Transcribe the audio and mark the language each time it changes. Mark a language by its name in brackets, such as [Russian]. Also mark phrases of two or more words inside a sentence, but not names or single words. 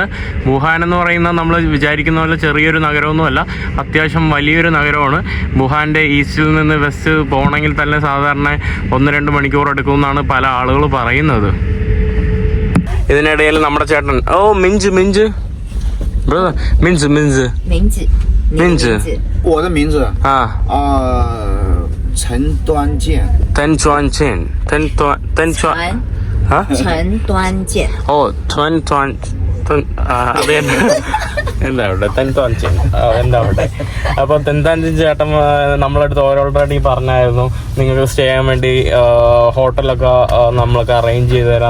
[Malayalam] വുഹാൻ എന്ന് പറയുന്നത് നമ്മൾ വിചാരിക്കുന്ന പോലെ ചെറിയൊരു നഗരമൊന്നുമല്ല, അത്യാവശ്യം വലിയൊരു നഗരമാണ്. വുഹാൻ്റെ ഈസ്റ്റിൽ നിന്ന് വെസ്റ്റ് പോകണമെങ്കിൽ തന്നെ സാധാരണ 1-2 മണിക്കൂർ എടുക്കുമെന്നാണ് പല ആളുകൾ പറയുന്നത്. ഇതിനിടയിൽ നമ്മുടെ ചേട്ടൻ മിഞ്ച് ബ്രദർ മിഞ്ച് [Chinese] 我的名字陈端健。陈端健。 [Malayalam] അതെ എന്താ അവിടെ തെൻതാഞ്ചൻ എന്താ അവിടെ. അപ്പോൾ തെൻതാഞ്ചൻ ചേട്ടൻ നമ്മളടുത്ത് ഓൾറെഡി പറഞ്ഞായിരുന്നു നിങ്ങൾക്ക് സ്റ്റേ ചെയ്യാൻ വേണ്ടി ഹോട്ടലൊക്കെ നമ്മളൊക്കെ അറേഞ്ച് ചെയ്ത് തരാം.